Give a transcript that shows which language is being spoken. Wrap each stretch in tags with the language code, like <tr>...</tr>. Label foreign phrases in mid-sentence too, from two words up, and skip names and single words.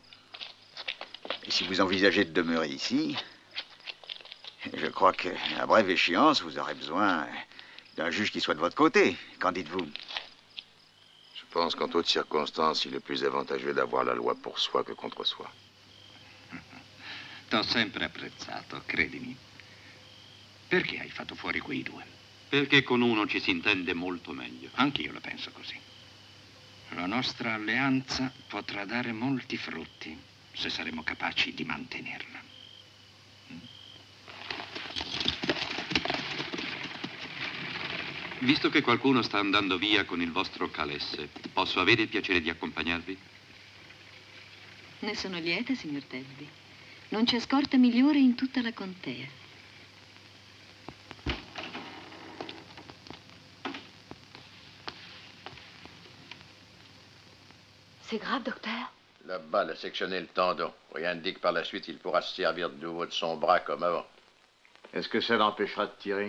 <fr>Et si vous envisagez de demeurer ici, je crois qu'à brève échéance, vous aurez besoin d'un juge qui soit de votre côté. Qu'en dites-vous? Je pense qu'en toutes circonstances, il est plus avantageux d'avoir la loi pour soi que contre soi.</fr> <it>T'ho sempre apprezzato, credimi. Perché hai fatto fuori quei due? Perché con uno ci si intende molto meglio. Anch'io la penso così. La nostra alleanza potrà dare molti frutti se saremo capaci di mantenerla. Visto che qualcuno sta andando via con il vostro calesse, posso avere il piacere di accompagnarvi? Ne sono lieta, signor Telby. Non c'è scorta migliore in tutta la contea.</it> <fr>C'est grave, docteur? La balle a sectionné le tendon. Rien n'indique par la suite il pourra se servir de nouveau de son bras comme avant. Est-ce que ça l'empêchera de tirer?</fr>